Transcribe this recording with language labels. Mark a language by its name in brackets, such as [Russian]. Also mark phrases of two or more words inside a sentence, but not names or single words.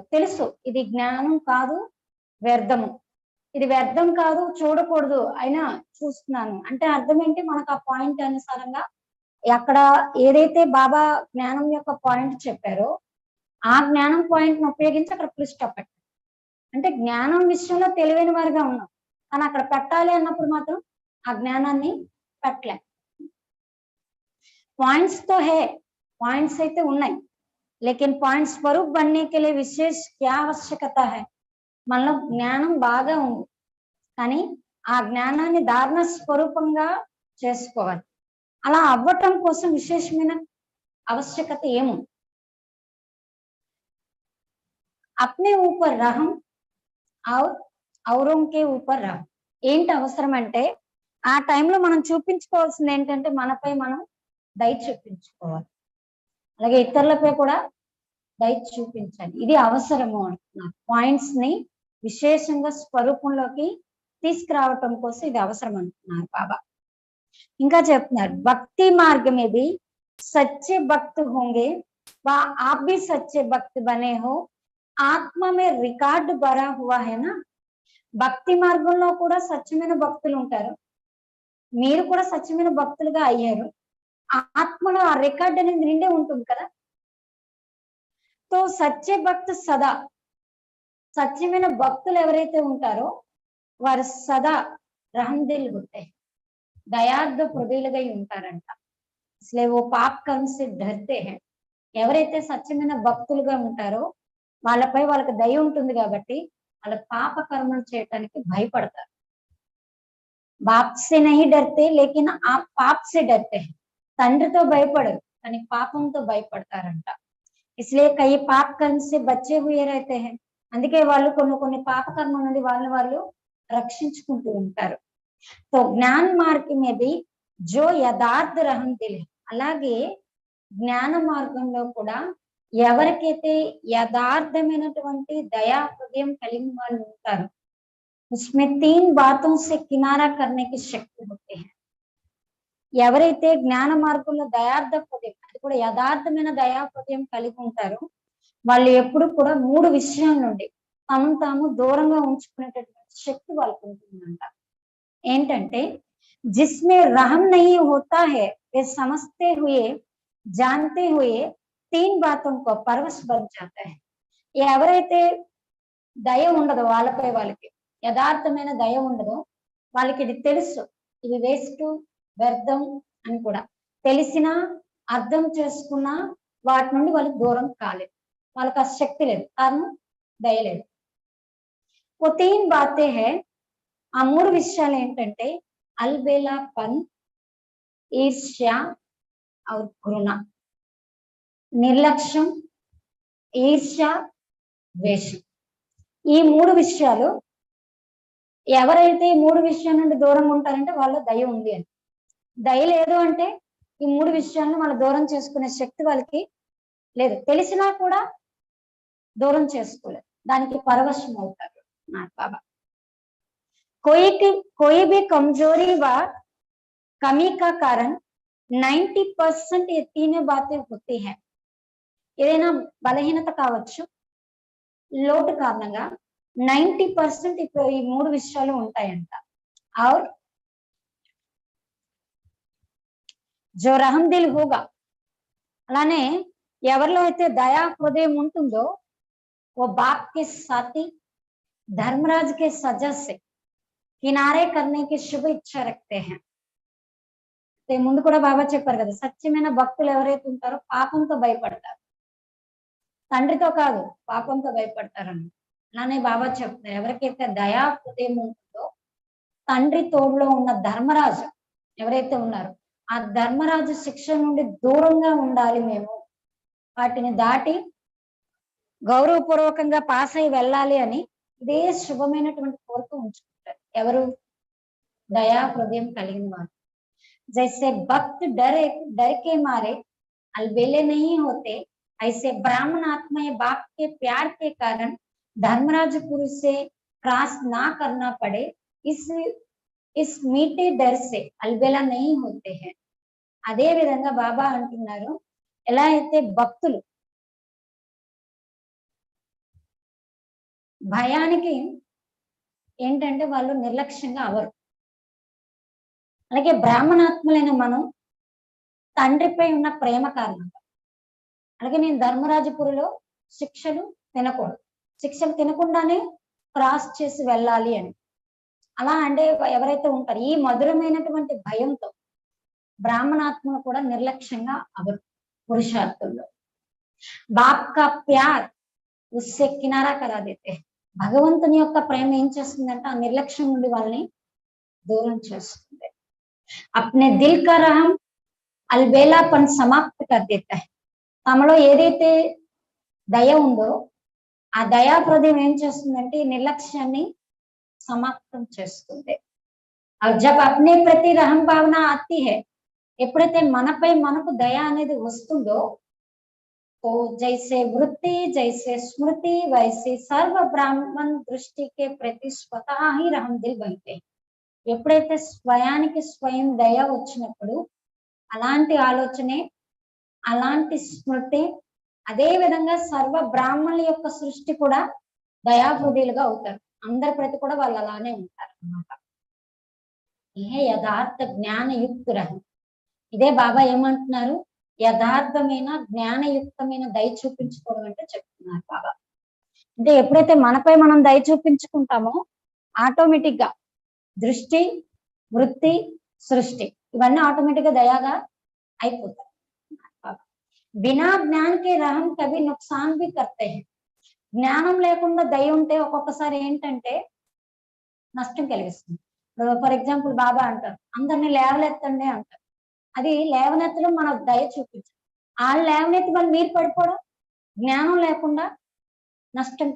[Telugu] తెలుసు ఇది జ్ఞానం కాదు, వ్యర్థము, ఇది వ్యర్థం కాదు, చూడకూడదు, అయినా చూస్తున్నాను అంటే అర్థం ఏంటి, మనకు ఆ పాయింట్ అనుసారంగా అక్కడ ఏదైతే బాబా జ్ఞానం యొక్క పాయింట్ చెప్పారో ఆ జ్ఞానం పాయింట్ ని ఉపయోగించి అక్కడ ఫుల్ స్టాప్ పెట్టారు. అంటే జ్ఞానం విషయంలో తెలివైన వారిగా ఉన్నాం, కానీ అక్కడ పెట్టాలి అన్నప్పుడు మాత్రం ఆ జ్ఞానాన్ని పెట్టలే. పాయింట్స్ తో హే, పాయింట్స్ అయితే ఉన్నాయి, [Hindi] लेकिन पॉइंट स्वरूप बनने के लिए विशेष क्या आवश्यकता है. [Telugu] మనలో జ్ఞానం బాగా ఉంది, కానీ ఆ జ్ఞానాన్ని ధారణ స్వరూపంగా చేసుకోవాలి. అలా అవ్వటం కోసం విశేషమైన ఆవశ్యకత ఏముంది. [Hindi] अपने ऊपर रहम औरों के ऊपर रहम. [Telugu] ఏంటి అవసరం అంటే ఆ టైంలో మనం చూపించుకోవాల్సింది ఏంటంటే మనపై మనం దయ చూపించుకోవాలి, అలాగే ఇతరులపై కూడా దయ చూపించాలి. ఇది అవసరము అంటున్నారు. పాయింట్స్ ని విశేషంగా స్వరూపంలోకి తీసుకురావటం కోసం ఇది అవసరం అంటున్నారు బాబా. ఇంకా చెప్తున్నారు [Hindi] भक्ति मार्ग में भी सच्चे भक्त होंगे व आप भी सच्चे भक्त बने हो, आत्मा में रिकॉर्ड भरा हुआ है ना. [Telugu] భక్తి మార్గంలో కూడా సత్యమైన భక్తులు ఉంటారు, మీరు కూడా సత్యమైన భక్తులుగా అయ్యారు. ఆత్మలో ఆ రికార్డ్ అనేది నిండే ఉంటుంది కదా. [Hindi] तो सत्य भक्त सदा, [Telugu] సత్యమైన భక్తులు ఎవరైతే ఉంటారో వారు సదా రహందిల్ ఉంటాయి, దయార్థ హృదయులుగా ఉంటారంట. [Hindi] असले वो पाप कर्म से डरते है. [Telugu] ఎవరైతే సత్యమైన భక్తులుగా ఉంటారో వాళ్ళపై వాళ్ళకి దయ ఉంటుంది కాబట్టి వాళ్ళ పాప కర్మలు చేయటానికి భయపడతారు. [Hindi] बाप से नहीं डरते लेकिन आ पाप से डरते है. [Telugu] తండ్రితో భయపడరు కానీ పాపంతో భయపడతారంట. [Hindi] इसलिए कई पाप कर्म से बचे हुए रहते है. [Telugu] అందుకే వాళ్ళు కొన్ని పాప కర్మ నుండి వాళ్ళు రక్షించుకుంటూ ఉంటారు. [Hindi] तो ज्ञान मार्ग में भी जो यथार्थ रहम दिल [Telugu] అలాగే జ్ఞాన మార్గంలో కూడా ఎవరికైతే యథార్థమైనటువంటి దయా హృదయం కలిగిన వాళ్ళు ఉంటారు [Hindi] उसमें 3 बातों से किनारा करने की शक्ति होती है. [Telugu] ఎవరైతే జ్ఞాన మార్గంలో దయార్థ హృదయం అది కూడా యథార్థమైన దయా హృదయం కలిగి ఉంటారో వాళ్ళు ఎప్పుడు కూడా 3 విషయాల నుండి తమను తాము దూరంగా ఉంచుకునేటటువంటి శక్తి వాళ్ళకు ఉంటుందంట. [Hindi] ఏంటంటే जिसमें रहम नहीं होता है वे समझते हुए जानते हुए 3 बातों को परवश बन जाता है. [Telugu] ఎవరైతే దయ ఉండదో వాళ్ళపై వాళ్ళకి యథార్థమైన దయ ఉండదో వాళ్ళకి ఇది తెలుసు ఇది వేస్ట్ వ్యర్థం అని కూడా తెలిసినా అర్థం చేసుకున్నా వాటి నుండి వాళ్ళు దూరం కాలేదు. వాళ్ళకి ఆ శక్తి లేదు, కారణం దయ లేదు. [Hindi] वो 3 बातें है [Telugu] ఆ 3 విషయాలు ఏంటంటే [Hindi] अलबेलापन, ईर्ष्या और घृणा. [Telugu] నిర్లక్ష్యం, ఈర్ష్య, ద్వేషం. ఈ 3 విషయాలు ఎవరైతే ఈ 3 విషయాల నుండి దూరంగా ఉంటారంటే వాళ్ళ దయ ఉంది అని. దయ లేదు అంటే ఈ 3 విషయాలను వాళ్ళు దూరం చేసుకునే శక్తి వాళ్ళకి లేదు. తెలిసినా కూడా దూరం చేసుకోలేదు, దానికి పరవశం అవుతారు నా బాబా. [Hindi] कोई भी कमजोरी व कमी का कारण 90% ये 3 बातें होती है. [Telugu] ఏదైనా బలహీనత కావచ్చు, లోటు కారణంగా 90% ఇప్పుడు ఈ 3 విషయాలు ఉంటాయంట. [Hindi] और जो रहम दिल होगा [Telugu] అలానే ఎవరిలో అయితే దయా హృదయం ఉంటుందో [Hindi] वो बाप के साथी धर्मराज के सजा से किनारे करने की शुभ इच्छा रखते हैं. [Telugu] ముందు కూడా బాబా చెప్పారు కదా, సత్యమైన భక్తులు ఎవరైతే ఉంటారో పాపంతో భయపడతారు, తండ్రితో కాదు పాపంతో భయపడతారని. అలానే బాబా చెప్తారు ఎవరికైతే దయా హృదయం ఉంటుందో తండ్రి తోడులో ఉన్న ధర్మరాజు ఎవరైతే ఉన్నారో ఆ ధర్మరాజు శిక్ష నుండి దూరంగా ఉండాలి, మేము వాటిని దాటి గౌరవపూర్వకంగా పాస్ అయి వెళ్ళాలి అని ఇదే శుభమైనటువంటి కోరిక ఉంచుకుంటారు. ఎవరు? దయా హృదయం కలిగిన వారు. [Hindi] जैसे भक्त डर के मारे अलबेले नहीं होते, ऐसे ब्राह्मण आत्मा बाप के प्यार के कारण धर्मराजपुर से क्रॉस ना करना पड़े, इस मीठे डर से अलबेला नहीं होते हैं. [Telugu] అదే విధంగా బాబా అంటున్నారు, ఎలా అయితే భక్తులు భయానికి ఏంటంటే వాళ్ళు నిర్లక్ష్యంగా అవరు, అలాగే బ్రాహ్మణాత్ములైన మనం తండ్రిపై ఉన్న ప్రేమ కారణంగా, అలాగే నేను ధర్మరాజపురిలో శిక్షలు తినకూడదు, శిక్షలు తినకుండానే క్రాస్ చేసి వెళ్ళాలి అని అలా అంటే ఎవరైతే ఉంటారో ఈ మధురమైనటువంటి భయంతో బ్రాహ్మణాత్మలు కూడా నిర్లక్ష్యంగా అవరు. [Hindi] पुरुषार्थ में बाप का प्यार उससे किनारा करा देते, [Telugu] భగవంతుని యొక్క ప్రేమ ఏం చేస్తుందంటే ఆ నిర్లక్ష్యం నుండి వాళ్ళని దూరం చేస్తుంది. [Hindi] अपने दिल का रहम अलबेलापन समाप्त कर देता है. [Telugu] తమలో ఏదైతే దయ ఉందో ఆ దయా హృదయం ఏం చేస్తుందంటే ఈ నిర్లక్ష్యాన్ని సమాప్తం చేస్తుంది. [Hindi] और जब अपने प्रति रहम भावना आती है, [Telugu] ఎప్పుడైతే మనపై మనకు దయ అనేది వస్తుందో [Hindi] तो जैसे वृत्ति जैसे स्मृति वैसे सर्व ब्राह्मण दृष्टि के प्रति स्वतः ही रहम दिल बनते हैं. [Telugu] ఎప్పుడైతే స్వయానికి స్వయం దయ వచ్చినప్పుడు అలాంటి ఆలోచనే అలాంటి స్మృతి అదే విధంగా సర్వ బ్రాహ్మణుల యొక్క సృష్టి కూడా దయాహృదయులుగా అవుతారు. అందరి ప్రతి కూడా వాళ్ళు అలానే ఉంటారు అన్నమాట. [Hindi] ये यथार्थ ज्ञानयुक्त रहम. [Telugu] ఇదే బాబా ఏమంటున్నారు, యథార్థమైన జ్ఞానయుక్తమైన దయ చూపించుకోవడం అంటే చెప్తున్నారు బాబా. అంటే ఎప్పుడైతే మనపై మనం దయ చూపించుకుంటామో ఆటోమేటిక్ గా దృష్టి వృత్తి సృష్టి ఇవన్నీ ఆటోమేటిక్ గా దయాగా అయిపోతాయి. [Hindi] बिना ज्ञान के रहम कभी नुकसान भी करते है. [Telugu] జ్ఞానం లేకుండా దయ ఉంటే ఒక్కొక్కసారి ఏంటంటే నష్టం కలిగిస్తుంది. [English] for example [Telugu] బాబా అంటారు అందరినీ లేవనెత్తండి అంటారు, అది లేవనెత్తడం మన దయ చూపించడం. వాళ్ళు లేవనెత్తి వాళ్ళు మీరు పడిపోవడం జ్ఞానం లేకుండా నష్టం కలగడం అన్నమాట.